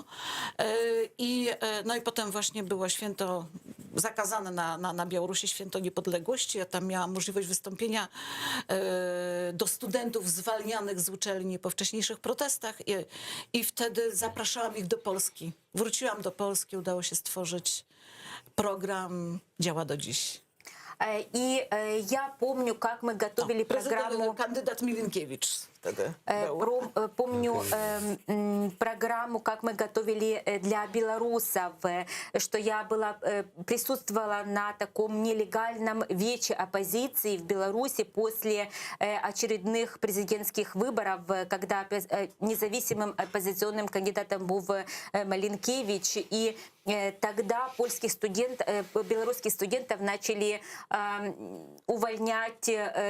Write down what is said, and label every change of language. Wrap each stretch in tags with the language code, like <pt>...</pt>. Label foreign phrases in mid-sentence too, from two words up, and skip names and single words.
<pl>No i potem właśnie było święto zakazane na Białorusi, święto niepodległości. Ja tam miałam możliwość wystąpienia do studentów zwalnianych z uczelni po wcześniejszych protestach i wtedy zapraszałam ich do Polski. Wróciłam do Polski, udało się stworzyć program, działa do dziś.</pl> <ru>И я помню, как мы готовили программу...</ru> <pl>Kandydat Milinkiewicz. wtedy był.</pl> <ru>Помню программу, как мы готовили для белорусов, что я присутствовала на таком нелегальном вече оппозиции в Беларуси после очередных президентских выборов, когда независимым оппозиционным кандидатом был Малинкевич, и тогда белорусских студентов начали увольнять</ru>